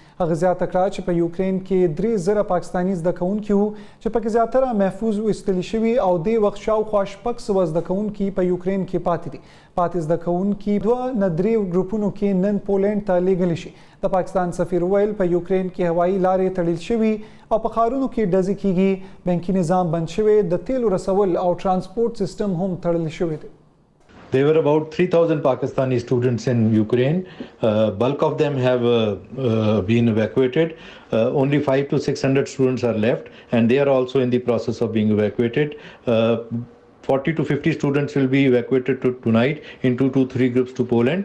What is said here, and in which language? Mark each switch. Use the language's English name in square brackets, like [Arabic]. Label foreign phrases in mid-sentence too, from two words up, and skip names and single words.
[Pashto] هغه زیاته کړه چې په یوکرین کې 3,000 پاکستانی زده کوونکي وو چې پکې زیاتره محفوظ ویستلي شوي او دې وخت شاوخوا 600 زده کوونکي په یوکرین کې پاتې دي. پاتې زده کوونکي 2 نه 3 ګروپونو کې نن پولینډ ته لیږلی شي. د پاکستان سفیر ویل په یوکرین کې هوایي لارې تړل شوي او په ښارونو کې ډزې کیږي. بانکي نظام بند شوی، د تیلو رسول او ترانسپورت سیستم هم تړل شوی دی. [English] There were about 3,000 Pakistani students in Ukraine. Bulk of them have been evacuated. Only 500 to 600 students are left, and they are also in the process of being evacuated. 40 to 50 students will be evacuated tonight in 2 to 3 groups to Poland.